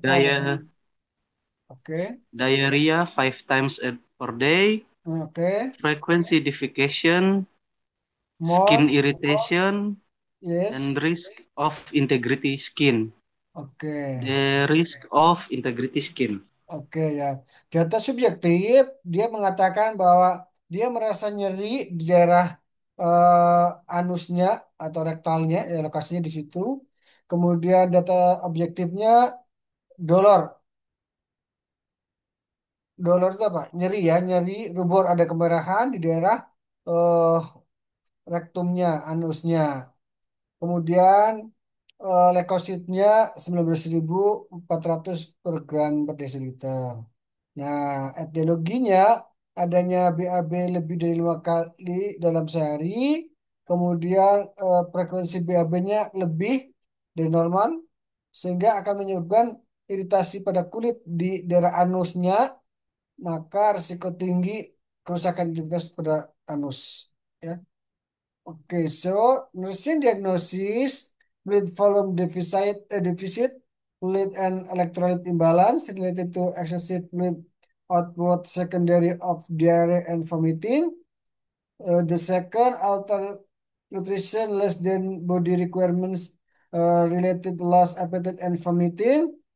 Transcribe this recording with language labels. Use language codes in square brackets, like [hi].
[en] Daya, Oke. diarrhea 5 times per day, Oke. frequency defecation, skin More. irritation, Yes. and risk of integrity skin. Oke. The risk of integrity skin. Oke ya. [id] Data subjektif, dia mengatakan bahwa dia merasa nyeri di daerah anusnya atau rektalnya, ya lokasinya di situ. Kemudian data objektifnya dolor. Dolor itu apa? Nyeri ya, nyeri rubor ada kemerahan di daerah eh, rektumnya, anusnya. Kemudian leukositnya 19.400 per gram per desiliter. Nah, etiologinya adanya BAB lebih dari 5 kali dalam sehari, kemudian frekuensi BAB-nya lebih dari normal, sehingga akan menyebabkan iritasi pada kulit di daerah anusnya, maka risiko tinggi kerusakan identitas pada anus. Ya. [en] Oke, so nursing diagnosis fluid volume deficit, fluid and electrolyte imbalance related to excessive fluid output secondary of diarrhea and vomiting. The second, alter nutrition less than body requirements related loss appetite and vomiting.